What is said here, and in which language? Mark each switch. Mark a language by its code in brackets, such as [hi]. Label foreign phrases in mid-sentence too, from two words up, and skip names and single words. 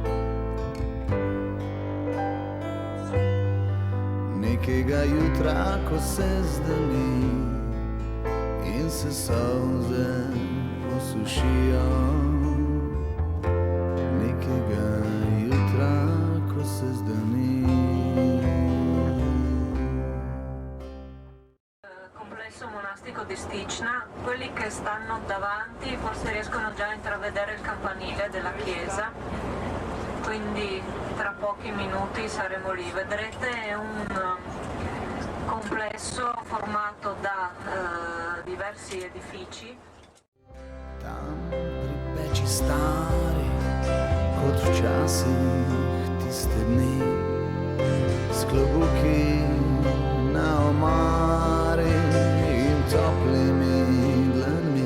[sl] Nekega jutra, ko se zdani in se solze posušijo, nekega jutra, ko se zdani. [it] Complesso monastico di Sticna, quelli che stanno davanti forse riescono già a intravedere il campanile della chiesa, quindi tra pochi minuti saremo lì. Vedrete, è un complesso formato da diversi edifici. [sl] Tam pri peči stari, kot včasih tiste dni, s klobuki na omari in toplimi dlanmi.